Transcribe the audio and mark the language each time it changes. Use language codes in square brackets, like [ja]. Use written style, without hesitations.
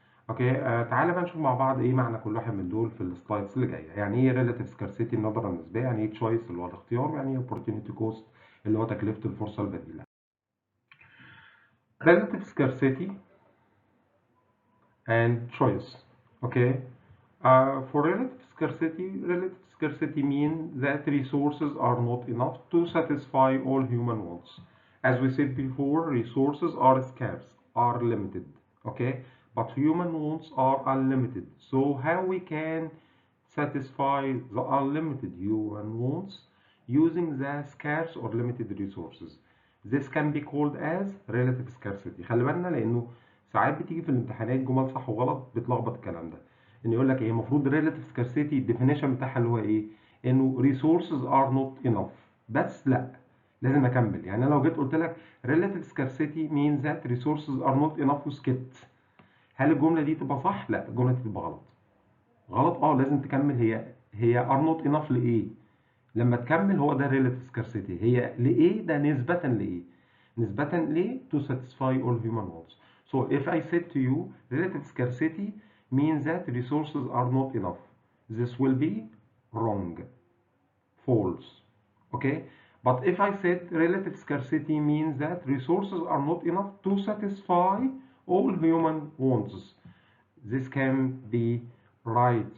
[ar] اوكي، تعالى بقى نشوف مع بعض ايه معنى كل واحد من دول في السلايدز اللي جايه. يعني ايه relative scarcity النظرة النسبية، يعني ايه choice اللي هو الاختيار، يعني ايه opportunity cost اللي هو تكلفة الفرصة البديلة. [en] relative scarcity and choice. Okay. For relative scarcity means that resources are not enough to satisfy all human wants. As we said before, resources are scarce, are limited, okay? But human wants are unlimited. So how we can satisfy the unlimited human wants? using the scarce or limited resources. This can be called as relative scarcity. [ar] خلي بالنا لانه ساعات بتيجي في الامتحانات جمل صح وغلط بتلخبط الكلام ده. ان يقول لك ايه المفروض relative scarcity الديفينيشن بتاعها اللي هو ايه؟ انه [en] resources are not enough. [ar] بس لا، لازم اكمل. يعني انا لو جيت قلت لك [en] relative scarcity means that resources are not enough [ar] وسكت، هل الجمله دي تبقى صح؟ لا، الجمله دي تبقى غلط. غلط، لازم تكمل. هي [en] are not enough [ar] لايه؟ لما تكمل هو ده relative scarcity. هي لايه؟ ده نسبة لايه؟ نسبة ل [en] to satisfy all human wants. So if I said to you relative scarcity means that resources are not enough, this will be wrong, false. Okay? But if I said relative scarcity means that resources are not enough to satisfy all human wants, this can be right.